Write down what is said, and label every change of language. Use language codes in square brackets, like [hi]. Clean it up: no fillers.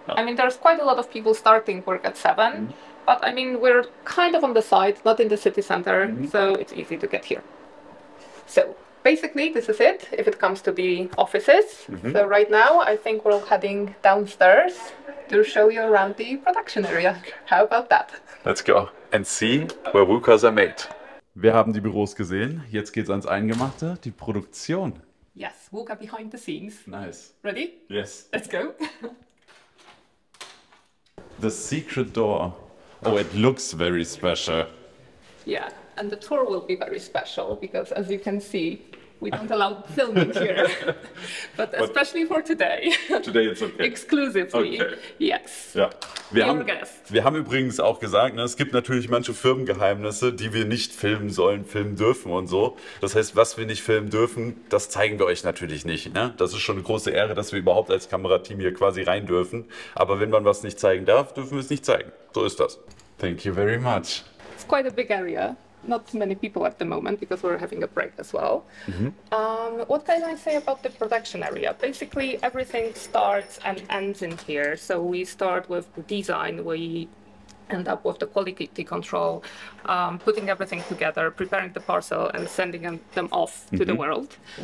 [en] I mean, there's quite a lot of people starting work at 7, but I mean, we're kind of on the side, not in the city center, so it's easy to get here. So basically, this is it, if it comes to the offices. So right now, I think we're heading downstairs to show you around the production area. How about that? Let's go and see where VUCAs are made. [de] Wir haben die Büros gesehen, jetzt geht's ans Eingemachte, die Produktion. [en] Yes, VUCA behind the scenes. Nice. Ready? Yes. Let's go. The secret door. Oh, it looks very special. Yeah, and the tour will be very special because, as you can see, we don't allow filming here. but especially for today. Today it's okay. Exclusively. Okay. Yes. [de] Ja. Wir [en] guest. [de] haben übrigens auch gesagt, ne, es gibt natürlich manche Firmengeheimnisse, die wir nicht filmen sollen, filmen dürfen und so. Das heißt, was wir nicht filmen dürfen, das zeigen wir euch natürlich nicht. Ne? Das ist schon eine große Ehre, dass wir überhaupt als Kamerateam hier quasi rein dürfen. Aber wenn man was nicht zeigen darf, dürfen wir es nicht zeigen. So ist das. [en] Thank you very much. It's quite a big area. Not many people at the moment because we're having a break as well. What can I say about the production area? Basically, everything starts and ends in here. So we start with the design, we end up with the quality control, putting everything together, preparing the parcel and sending them off to the world.